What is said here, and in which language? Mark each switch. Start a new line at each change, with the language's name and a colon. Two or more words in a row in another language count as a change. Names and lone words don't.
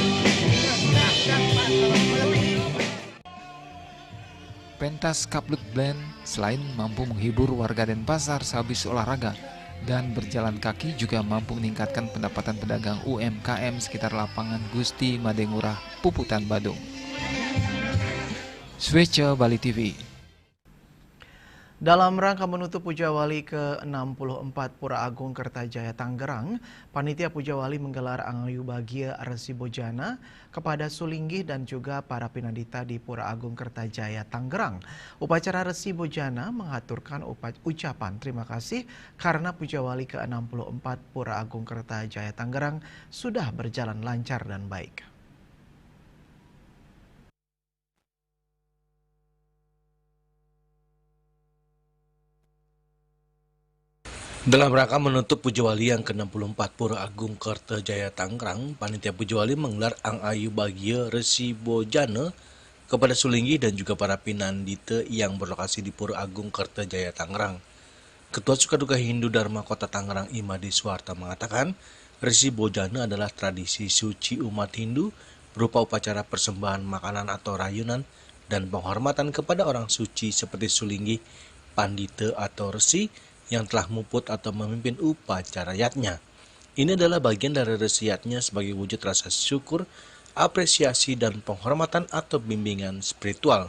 Indonesian: Pentas Kaplut Band selain mampu menghibur warga Denpasar sehabis olahraga dan berjalan kaki, juga mampu meningkatkan pendapatan pedagang UMKM sekitar lapangan Gusti Madengurah, Puputan, Badung. Swece Bali TV. Dalam rangka menutup Puja Wali ke-64 Pura Agung Kertajaya Tangerang, Panitia Puja Wali menggelar Angayu Bagia Resi Bojana kepada Sulinggi dan juga para pinandita di Pura Agung Kertajaya Tangerang. Upacara Resi Bojana mengaturkan ucapan terima kasih karena Puja Wali ke-64 Pura Agung Kertajaya Tangerang sudah berjalan lancar dan baik. Dalam rangka menutup Puja Wali yang ke-64 Pura Agung Kertajaya Tangerang, Panitia Puja Wali menggelar Angayu Bagia Resi Bojana kepada Sulinggi dan juga para pinandita yang berlokasi di Pura Agung Kertajaya Tangerang. Ketua Sukaduka Hindu Dharma Kota Tangerang Imadi Suwarta mengatakan, Resi Bojana adalah tradisi suci umat Hindu berupa upacara persembahan makanan atau rayunan dan penghormatan kepada orang suci seperti Sulinggi, pandita atau resi yang telah muput atau memimpin upacara yatnya. Ini adalah bagian dari resi yatnya sebagai wujud rasa syukur, apresiasi, dan penghormatan atau bimbingan spiritual.